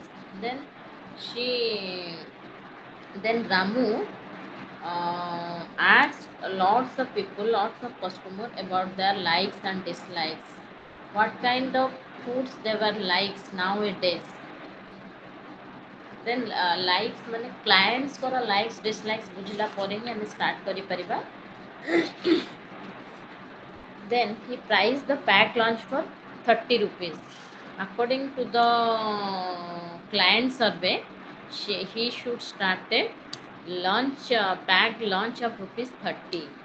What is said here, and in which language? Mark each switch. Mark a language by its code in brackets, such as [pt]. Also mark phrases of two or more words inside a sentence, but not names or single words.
[en] Then she, then Ramu asks lots of people, lots of customers about their likes and dislikes. What kind of foods they were likes nowadays. Then likes [or] ମାନେ clients ଙ୍କର [en] likes dislikes [or] ବୁଝିଲା ପରେ ହିଁ ଆମେ start କରିପାରିବା. [en] Then he priced the pack lunch for 30 rupees. According to the client survey, he should start a lunch packed lunch of rupees 30.